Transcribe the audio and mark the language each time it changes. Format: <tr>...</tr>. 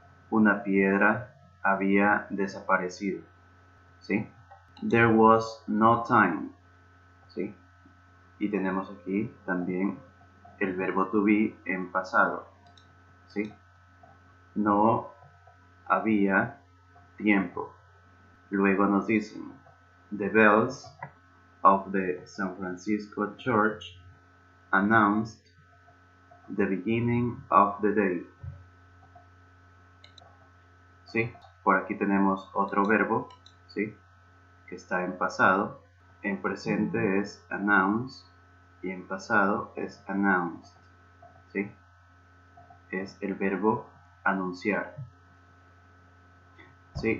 <es>Una piedra había desaparecido, ¿sí?</es> <en>There was no time,</en> <es>¿sí? Y tenemos aquí también el verbo to be en pasado, ¿sí? No había tiempo. Luego nos dicen,</es> <en>the bells of the San Francisco Church announced the beginning of the day.</en> <es>¿sí? Por aquí tenemos otro verbo, ¿sí? Que está en pasado. En presente es announce y en pasado es announced, ¿sí? Es el verbo anunciar, ¿sí?</es>